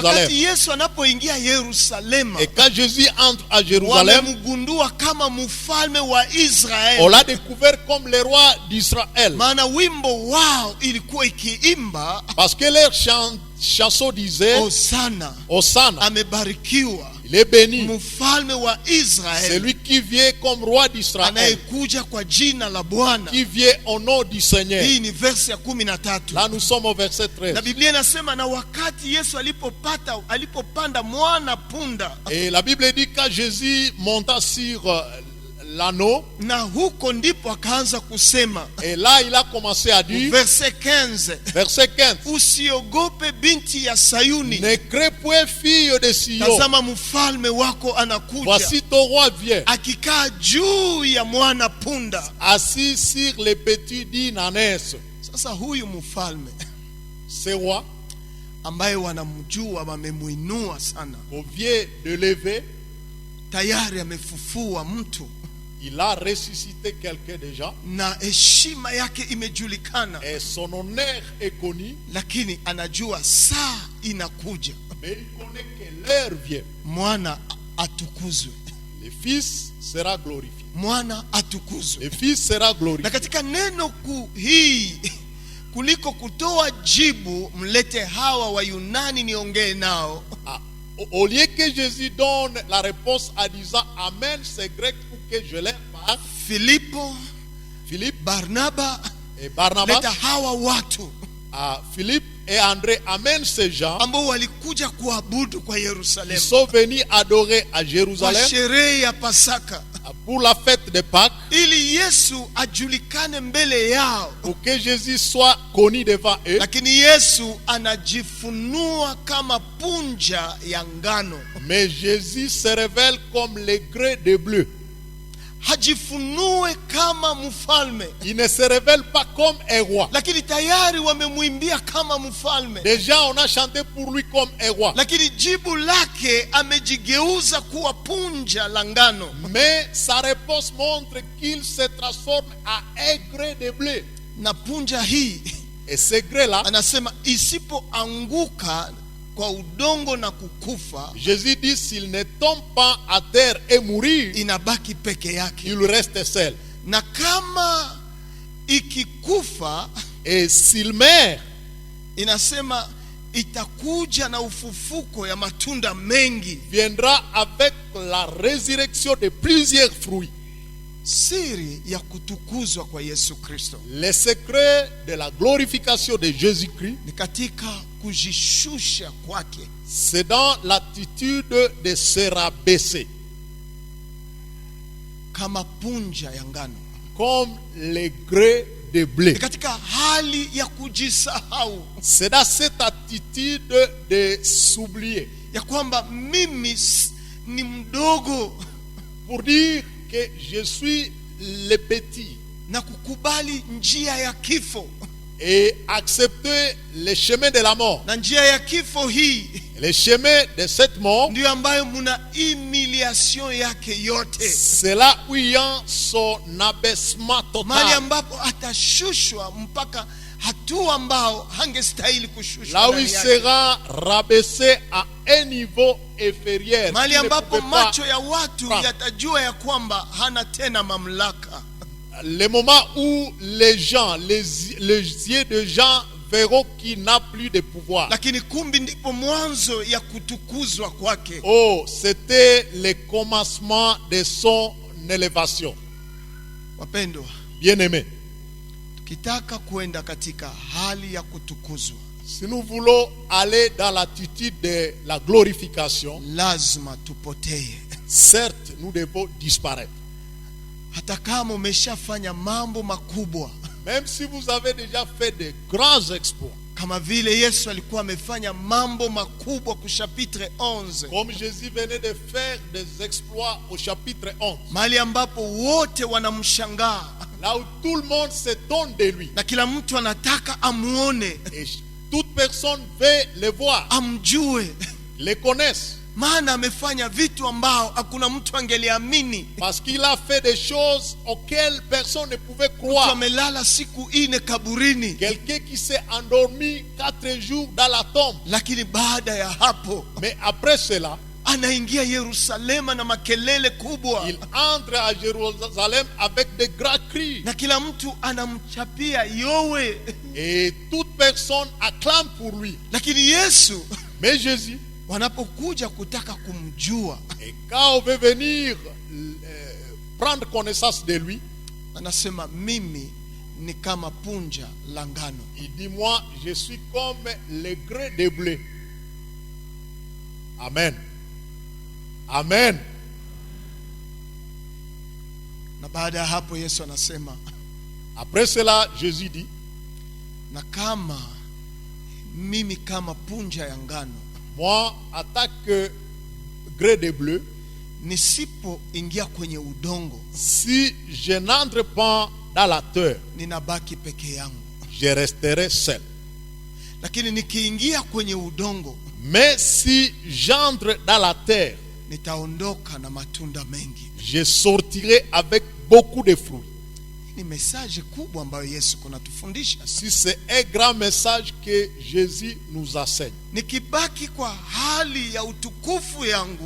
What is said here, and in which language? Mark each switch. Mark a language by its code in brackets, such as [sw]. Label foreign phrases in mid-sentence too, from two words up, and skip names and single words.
[sw] wakati Yesu anapoingia Yerusalemu, [fr] Et quand Jésus entre à Jérusalem, [sw] wamemgundua kama mfalme wa [fr] on [sw] Israeli. [fr] l'a découvert comme le roi d'Israël. [sw] Maana wimbo wao ilikuwa ikiimba, [fr] Parce que leur chanson disait, [sw] Hosana, [fr] Hosanna, [sw] amebarikiwa [fr] il est béni. [sw] mfalme wa [fr] C'est [sw] Israeli [fr] lui qui vient comme roi d'Israël, [sw] anayekuja kwa jina la Bwana. [fr] qui vient au nom du Seigneur. [sw] Hii ni verse ya 13. [fr] Là, nous sommes au verset 13. [sw] Na Biblia inasema, na wakati Yesu alipopanda mwana punda, [fr] Et la Bible dit quand Jésus monta sur l'anneau, [sw] na huko ndipo akaanza kusema, [fr] et là il a commencé à dire, [sw] verse 15, [fr] verset 15, [sw] usiogope binti ya Sayuni, [fr] ne crains point, fille de Sion, [sw] tazama mfalme wako anakuja, [fr] voici ton roi vient, [sw] akikaa juu ya mwana punda. [fr] assis sur les petits d'une ânesse. [sw] Sasa huyu mfalme [fr] Ce roi, [sw] ambaye wanamjua, wamemuinua sana, [fr] au vient de lever, [sw] tayari amefufua mtu [fr] il a ressuscité quelqu'un déjà, [sw] na heshima yake imejulikana, [fr] et son honneur est connu, [sw] lakini anajua saa inakuja [fr] mais il connaît que l'heure vient. [sw] mwana atukuzwe, [fr] Le Fils sera glorifié. [sw] mwana atukuzwe. [fr] Le Fils sera [sw] Na [fr] glorifié. [sw] katika neno hii, kuliko kutoa jibu, mlete hawa wa Yunani niongee nao, [fr] Ah, au lieu que Jésus donne la réponse en disant Amen, c'est grec pour que je leur parle, [sw] Filipo, [fr] Philippe [sw] Barnaba, [fr] et Barnabas, [sw] leta hawa watu [fr] Philippe et André amènent ces gens [sw] ambao walikuja kuabudu kwa [fr] qui [sw] Yerusalemu [fr] sont venus adorer à [sw] kwa [fr] Jérusalem [sw] sherehe ya Pasaka, [fr] pour la fête de Pâques, [sw] ili Yesu ajulikane mbele yao. [fr] pour que Jésus soit connu devant eux. [sw] Lakini Yesu anajifunua kama punja ya ngano, [fr] Mais Jésus se révèle comme le grès de bleu. [sw] hajifunue kama mfalme, [fr] Il ne se révèle pas comme un roi. [sw] lakini tayari wamemwimbia kama mfalme. [fr] Déjà, on a chanté pour lui comme un roi. [sw] Lakini jibu lake amejigeuza kuwa punja la ngano. [fr] Mais sa réponse montre qu'il se transforme en un grès de bleu. [sw] Na punja hii [fr] Et ce grès-là, [sw] anasema isipoanguka kwa udongo na kukufa, [fr] Jésus dit s'il ne tombe pas à terre et mourir, [sw] inabaki peke yake. [fr] il reste seul. [sw] Na kama ikikufa, [fr] Et s'il meurt, [sw] inasema itakuja na ufufuko ya matunda mengi. [fr] viendra avec la résurrection de plusieurs fruits. [sw] Siri ya kutukuzwa kwa Yesu Kristo [fr] Le secret de la glorification de Jésus-Christ, [sw] ni katika kujishusha kwake, [fr] c'est dans l'attitude de se rabaisser, [sw] kama punja ya ngano, [fr] comme le grès de blé. [sw] ni katika hali ya kujisahau, [fr] C'est dans cette attitude de s'oublier, [sw] ya kwamba mimi ni mdogo, [fr] pour dire que je suis le petit. [sw] na kukubali njia ya kifo. [fr] Et accepter le chemin de la mort. [sw] Na njia ya kifo hii, [fr] Le chemin de cette mort, [sw] ndio ambayo muna humiliation yake yote. [fr] c'est là où il y a son abaissement [sw] Mahali [fr] total. [sw] ambapo atashushwa mpaka hatua ambao hangestahili kushushwa. [fr] Là où il [sw] ndani yake. [fr] sera rabaissé à un niveau inférieur. [sw] Mahali [fr] Il ne [sw] ambapo [fr] pouvait pas [sw] macho ya watu [fr] prendre. [sw] yatajua ya kwamba hana tena mamlaka. [fr] Le moment où les gens, les yeux de gens verront qu'il n'a plus de pouvoir. [sw] Lakini kumbi ndipo mwanzo ya kutukuzwa kwake. [fr] Oh, c'était le commencement de son élévation. [sw] Wapendwa, [fr] Bien-aimés, [sw] tukitaka kuenda katika hali ya kutukuzwa, [fr] si nous voulons aller dans l'attitude de la glorification, [sw] lazima tupotee. [fr] certes, nous devons disparaître. [sw] Hata kama umeshafanya mambo makubwa, [fr] Même si vous avez déjà fait de grands exploits, [sw] kama vile Yesu alikuwa amefanya mambo makubwa ku chapitre 11, [fr] comme Jésus venait de faire des exploits au chapitre 11, [sw] mahali ambapo wote wanamshangaa [fr] là où tout le monde s'étonne de lui, [sw] na kila mtu anataka amuone, [fr] et toute personne veut le voir, [sw] amjue, [fr] le connaisse, [sw] maana amefanya vitu ambao hakuna mtu angeliamini. [fr] parce qu'il a fait des choses auxquelles personne ne pouvait [sw] Mtu [fr] croire. [sw] amelala siku 4 kaburini, [fr] Quelqu'un qui s'est endormi 4 jours dans la tombe, [sw] lakini baada ya hapo [fr] mais après cela, [sw] anaingia Yerusalema na makelele kubwa, [fr] il entre à Jérusalem avec de grands cris, [sw] na kila mtu anamchapia yowe. [fr] et toute personne acclame pour lui. [sw] Lakini Yesu [fr] Mais Jésus, [sw] wanapokuja kutaka kumjua, [fr] et quand on veut venir prendre connaissance de lui, [sw] anasema mimi ni kama punja la ngano. [fr] il dit, moi, je suis comme le grain de blé. [sw] Amen. Amen. Na baada ya hapo Yesu anasema, [fr] Après cela, Jésus dit, [sw] na kama mimi kama punja ya ngano, [fr] moi, en tant que grain de blé, [sw] nisipoingia kwenye udongo, [fr] si je n'entre pas dans la terre, [sw] ninabaki peke yangu. [fr] je resterai seul. [sw] Lakini nikiingia kwenye udongo, [fr] Mais si j'entre dans la terre, [sw] nitaondoka na matunda mengi. [fr] je sortirai avec beaucoup de fruits. [sw] Ni message kubwa ambayo Yesu kunatufundisha. [fr] Si c'est un grand message que Jésus nous enseigne. [sw] Nikibaki kwa hali ya utukufu yangu